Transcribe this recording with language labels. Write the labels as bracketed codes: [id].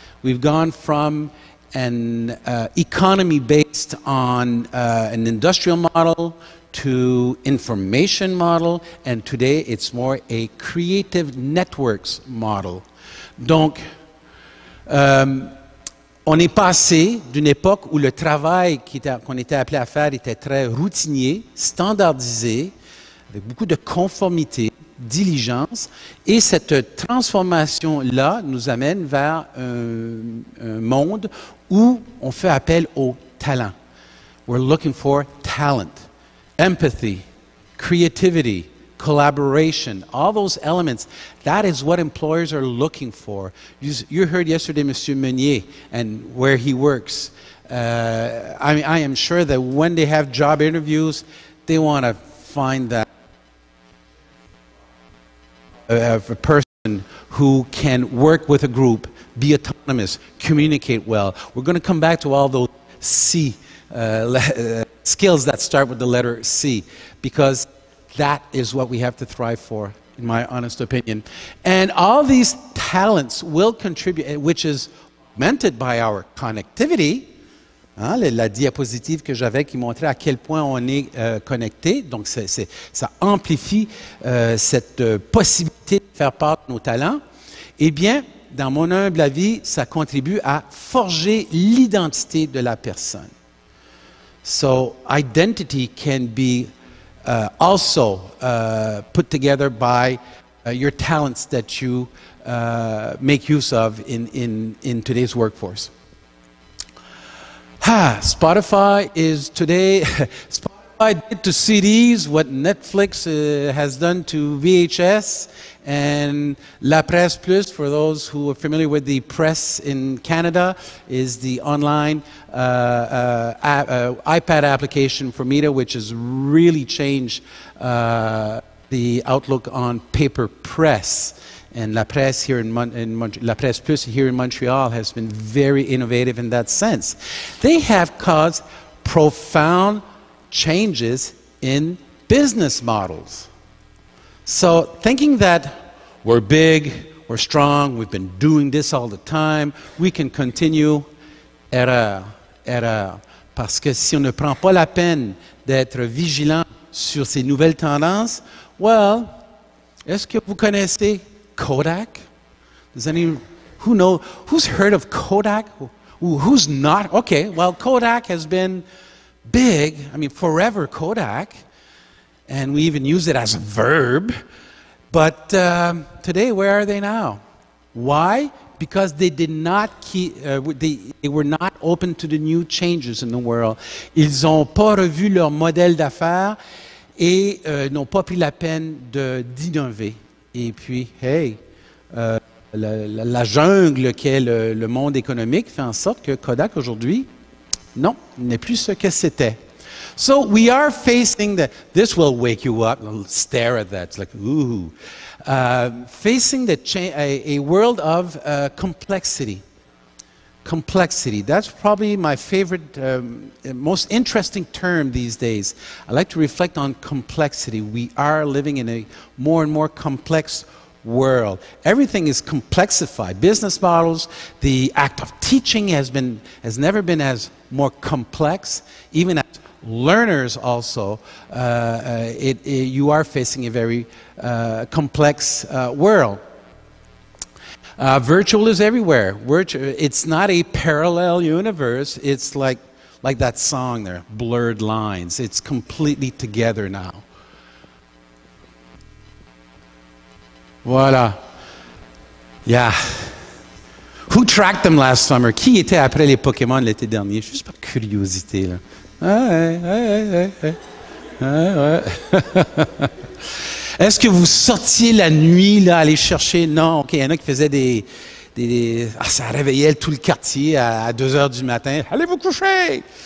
[en] We've gone from an economy based on an industrial model to information model, and today it's more a creative networks model. [fr] Donc, on est passé d'une époque où le travail qu'on était appelé à faire était très routinier, standardisé, avec beaucoup de conformité, diligence, et cette transformation-là nous amène vers un monde où on fait appel au talent. [en] We're looking for talent. Empathy, creativity, collaboration, all those elements, that is what employers are looking for. You heard yesterday Monsieur Meunier and where he works. I am sure that when they have job interviews, they want to find that a person who can work with a group, be autonomous, communicate well. We're going to come back to all those C skills that start with the letter C, because that is what we have to thrive for, in my honest opinion. And all these talents will contribute, which is augmented by our connectivity. [fr] Hein, la diapositive que j'avais qui montrait à quel point on est connecté. Donc, ça amplifie cette possibilité de faire part de nos talents. Eh bien, dans mon humble avis, ça contribue à forger l'identité de la personne. [en] So, identity can be also put together by your talents that you make use of in today's workforce. Spotify is today, Spotify did to CDs what Netflix has done to VHS, and La Presse Plus, for those who are familiar with the press in Canada, is the online iPad application for media, which has really changed the outlook on paper press. And La Presse here La Presse Plus here in Montreal has been very innovative in that sense. They have caused profound changes in business models. So thinking that we're big, we're strong, we've been doing this all the time, we can continue, [fr] erreur, erreur. Parce que si on ne prend pas la peine d'être vigilant sur ces nouvelles tendances, well, est-ce que vous connaissez Kodak? [en] Does who's heard of Kodak? Who's not? Okay, well, Kodak has been big, I mean, forever Kodak, and we even use it as a verb, but today, where are they now? Why? Because they did not they were not open to the new changes in the world. [fr] Ils n'ont pas revu leur modèle d'affaires et n'ont pas pris la peine d'innover. Et puis, hey, la jungle qu'est le monde économique fait en sorte que Kodak aujourd'hui, non, n'est plus ce que c'était. [en] So we are facing this will wake you up, stare at that, it's like, ooh. Facing a world of complexity. Complexity, that's probably my favorite, most interesting term these days. I like to reflect on complexity. We are living in a more and more complex world. Everything is complexified. Business models, the act of teaching has never been as more complex. Even as learners also, you are facing a very complex world. Virtual is everywhere. It's not a parallel universe. It's like that song there, Blurred Lines. It's completely together now. Voilà. Yeah. Who tracked them last summer? [fr] Qui était après les Pokémon l'été dernier? Juste par curiosité, là. Ouais. Est-ce que vous sortiez la nuit, là, aller chercher? Non, OK, il y en a qui faisaient ça réveillait tout le quartier à 2 heures du matin. Allez vous coucher!